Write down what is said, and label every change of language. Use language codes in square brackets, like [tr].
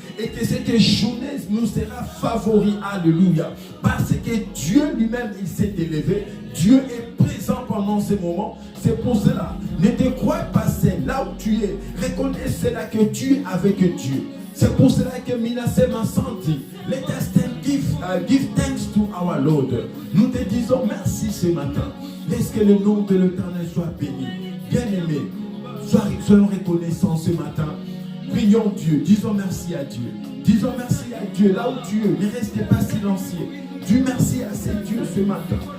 [fr] Et que cette journée nous sera favori. Alléluia. Parce que Dieu lui-même, il s'est élevé. Dieu est présent pendant ces moments. C'est pour cela, ne te crois pas seul là où tu es. Reconnais cela que tu es avec Dieu. C'est pour cela que Minassé m'a senti. [en] Let us give thanks to our Lord. [fr] Nous te disons merci ce matin. Laisse que le nom de l'Éternel soit béni. Bien-aimé, soyons reconnaissants ce matin. Prions Dieu, disons merci à Dieu. Disons merci à Dieu là où tu es. Ne restez pas silencieux. Dis merci à ce Dieu ce matin.